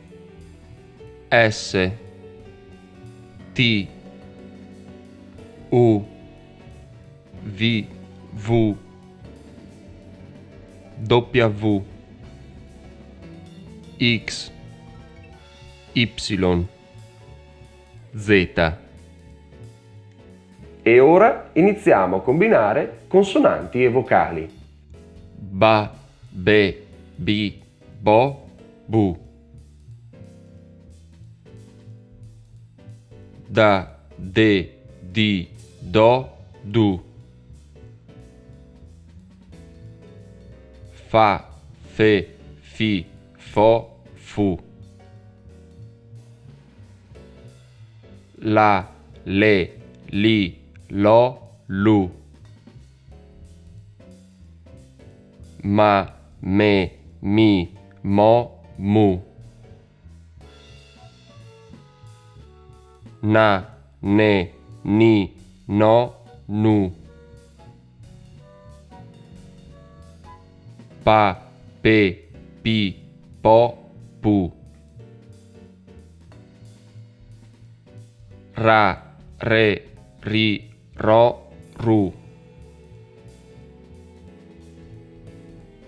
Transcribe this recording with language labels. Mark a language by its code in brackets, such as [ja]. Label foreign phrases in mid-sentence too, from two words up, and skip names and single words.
[it] S, T, U, V, W, W, X, Y, Z. E ora iniziamo a combinare consonanti e vocali. Ba, be, bi, bo, bu. Da, de, di, do, du. Fa, fe, fi, fo, fu. La, le, li, lo, lu. Ma, me, mi, mo, mu. Na, ne, ni, no, nu. Pa, pe, pi, po, pu. Ra, re, ri, ro, ru.